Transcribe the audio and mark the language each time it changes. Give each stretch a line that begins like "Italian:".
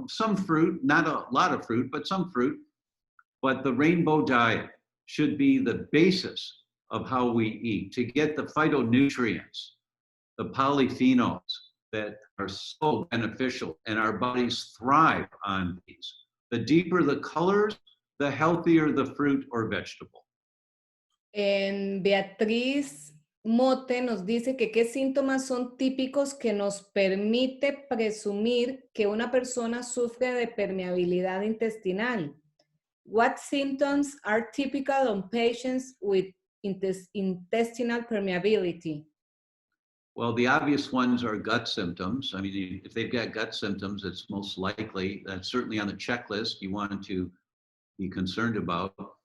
English: Some fruit, not a lot of fruit, but some fruit. But the rainbow diet should be the basis of how we eat to get the phytonutrients, the polyphenols that are so beneficial, and our bodies thrive on these. The deeper the colors, the healthier the fruit or vegetable.
Spanish: Beatriz Mote nos dice que qué síntomas son típicos que nos permite presumir que una persona sufre de permeabilidad intestinal.
English: What symptoms are typical on patients with intestinal permeability? Well, the obvious ones are gut symptoms. I mean, if they've got gut symptoms, it's most likely, that's certainly on the checklist you want to be concerned about.